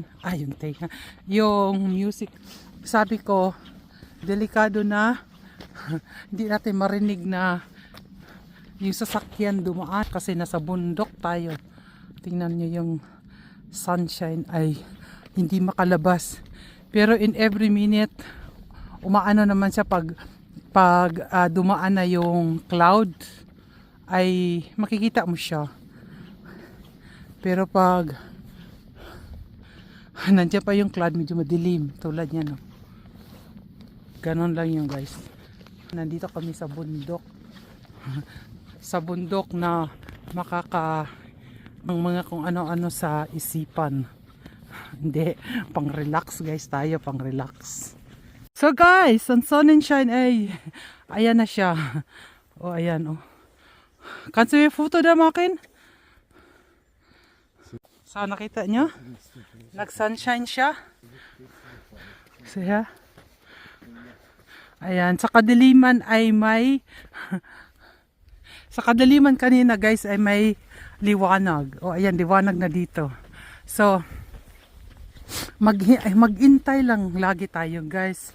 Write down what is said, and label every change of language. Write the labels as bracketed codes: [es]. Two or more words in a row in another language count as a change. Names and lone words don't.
[tl] Yung tenga, yung music. Sabi ko delikado na hindi natin marinig na yung sasakyan dumaan kasi nasa bundok tayo. Tingnan nyo yung sunshine ay hindi makalabas. Pero [en] in every minute [tl] umaano naman siya pag dumaan na yung cloud ay makikita mo siya. Pero pag nandiyan pa yung cloud, medyo madilim tulad niya, no? Ganon lang yung guys. Nandito kami sa bundok. Sa bundok na ang mga kung ano-ano sa isipan. Hindi, pang relax guys tayo, pang relax. So guys, ang sunshine ay ayan na siya. Oh, ayan oh. [de] Kannst du mir Foto da machen? [tl] So, nakita nyo? Nag-sunshine siya. [en] So, yeah. [tl] Ayan, sa kadiliman ay may sa kadiliman kanina guys ay may liwanag. O ayan, liwanag na dito. So maghintay lang lagi tayo guys.